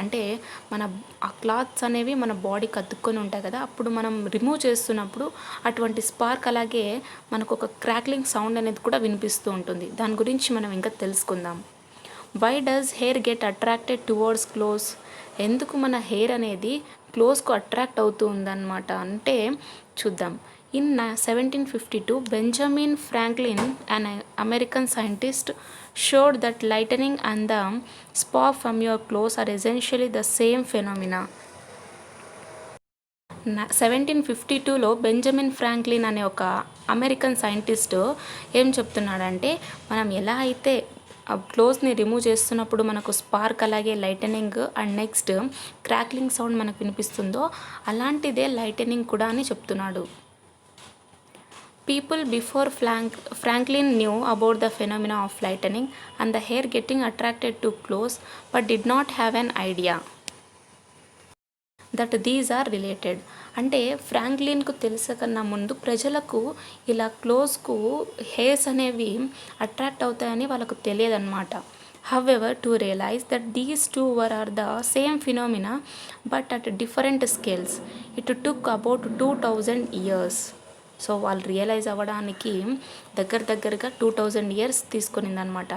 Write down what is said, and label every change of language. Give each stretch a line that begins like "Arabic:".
Telugu: అంటే ఆ క్లాత్స్ అనేవి మన బాడీకి అతుక్కొని ఉంటాయి కదా, అప్పుడు మనం రిమూవ్ చేస్తున్నప్పుడు అటువంటి స్పార్క్ అలాగే మనకు ఒక క్రాక్లింగ్ సౌండ్ అనేది కూడా వినిపిస్తూ ఉంటుంది. దాని గురించి మనం ఇంకా తెలుసుకుందాం.
English: Why does hair get attracted towards clothes?
Telugu: ఎందుకు మన హెయిర్ అనేది క్లోత్స్కు అట్రాక్ట్ అవుతూ ఉందన్నమాట అంటే చూద్దాం.
English: In 1752, Benjamin Franklin, an American scientist, showed that lightning and the spark from your clothes are essentially the same phenomena.
Telugu: 1752లో Benjamin Franklin అనే ఒక American scientist ఏం చెప్తున్నాడంటే, మనం ఎలా అయితే క్లోత్స్ని రిమూవ్ చేస్తున్నప్పుడు మనకు స్పార్క్ అలాగే lightening and next crackling sound మనకు వినిపిస్తుందో అలాంటిదే లైటనింగ్ కూడా అని చెప్తున్నాడు.
English: People before Franklin knew about the phenomena of lightning and the hair getting attracted to clothes, but did not have an idea that these are related.
Telugu: అంటే ఫ్రాంక్లిన్కు తెలిసకన్నా ముందు ప్రజలకు ఇలా క్లోత్స్కు hairs అనేవి అట్రాక్ట్ అవుతాయని వాళ్ళకు తెలియదన్నమాట.
English: However, to realize that these two are the same phenomena but at different scales, it took about 2000 years.
Telugu: So వాళ్ళు realise అవ్వడానికి దగ్గరగా 2000 ఇయర్స్ తీసుకునిందనమాట.